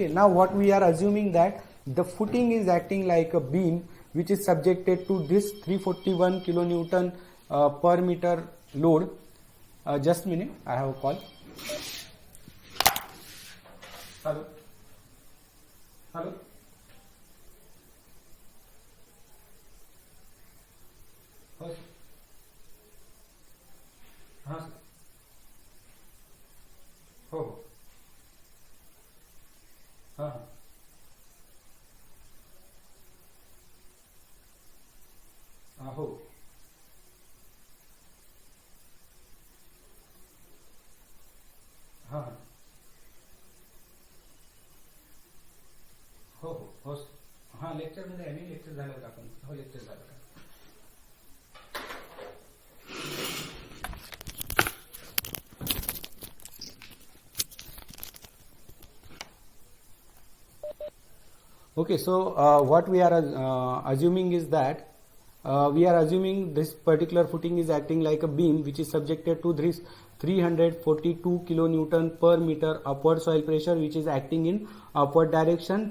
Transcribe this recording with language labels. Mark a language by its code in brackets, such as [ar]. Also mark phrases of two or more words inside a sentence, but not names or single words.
[en] Now what we are assuming that the footing is acting like a beam which is subjected to this 341 kilonewton per meter load. Just a minute, I have a call. Hello. Hello. [mr] हाँ सर, हो हाँ हाँ हो हाँ हो हो हाँ लेक्चरमध्ये आहे मी. लेक्चर झालं का आपण? हो लेक्चर झालं का? [en] Okay, so what we are assuming is that we are assuming this particular footing is acting like a beam which is subjected to this 342 kilonewton per meter upward soil pressure which is acting in upward direction.